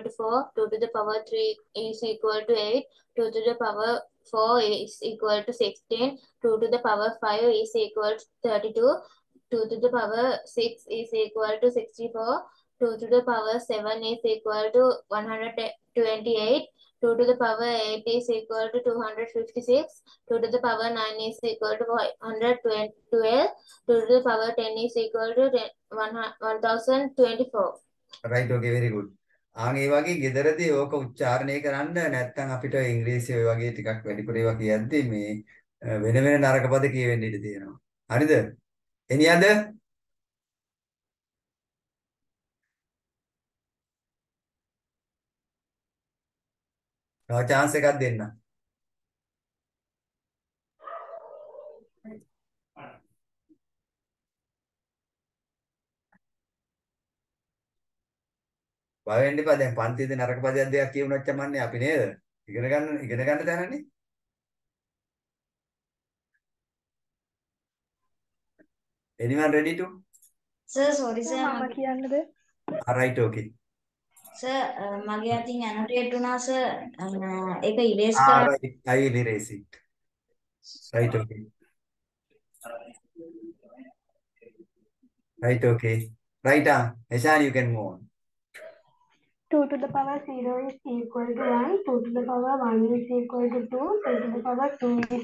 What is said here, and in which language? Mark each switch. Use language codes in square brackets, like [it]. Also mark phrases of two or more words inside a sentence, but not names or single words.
[en] to 4, 2 to the power 3 is equal to 8, 2 to the power 4 is equal to 16, 2 to the power 5 is equal to 32, 2 to the power 6 is equal to 64, 2 to the power 7 is equal to 128, 2 to the power 8 is equal to 256, 2 to the power 9 is equal to 112, 2 to the power 10 is equal to 1024. Right, okay, very good. [si] ඒ වගේ ගෙදරදී ඕක උච්චාරණය කරන්න නැත්නම් අපිට ඉංග්‍රීසි ඔය වගේ ටිකක් වැඩිපුර ඒවා කියද්දි මේ වෙන වෙන නරක පද කියවෙන්න ඉඩ තියෙනවා. හරිද? [en] Any other? [si] තව chance එකක් දෙන්න. බය වෙන්න එපා. දැන් පන්තියේදී නරක පදයක් දෙකක් කියුණොත් චමන්නේ අපි නේද? ඉගෙන ගන්න තැනනේ. [en] Anyone ready to? Sir, sorry sir. [si] මම කියන්නද? [en] Right, okay. [si] Sir, මගේ අතින් annotate වුණා sir. ඒක erase කරන්න. [en] Right, I will erase it. Right, okay. Right, okay. Right, Eshan, you can move on. 2 to the power 0 is equal to 1, 2 to the power 1 is equal to 2, 2 to the power 2 is